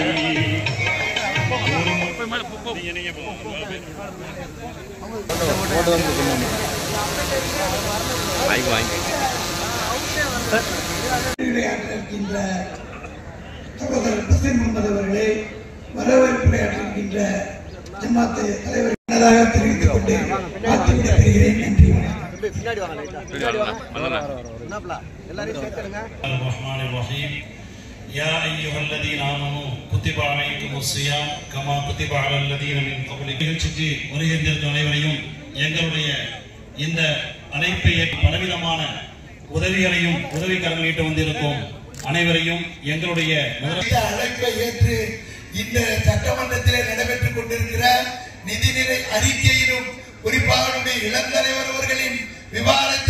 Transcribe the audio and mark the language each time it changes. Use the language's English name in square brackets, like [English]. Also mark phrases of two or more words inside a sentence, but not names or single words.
[Tamil] உரையாற்றிருக்கின்ற சகோதரர் ஹுசைன் முகமது அவர்களே, வரவேற்புரையாற்றிருக்கின்ற ஜமாத்து தலைவர் தெரிவித்துக் கொண்டு வாழ்த்து விடைபெறுகிறேன். நன்றி. [Arabic] يا أيها الذين آمنوا كتب عليكم الصيام كما كتب على الذين من قبلكم. [Tamil] நிகழ்ச்சிக்கு வருகின்ற அனைவரையும் எங்களுடைய இந்த அழைப்பை பலவிதமான உதவிகளையும் உதவிக்கரம் நீட்டு வந்திருக்கும் அனைவரையும் எங்களுடைய அழைப்பை ஏற்று இந்த சட்டமன்றத்திலே நடைபெற்றுக் கொண்டிருக்கிற நிதிநிலை அறிக்கையிலும் குறிப்பாக இளம் தலைவர் அவர்களின் விவாதத்தை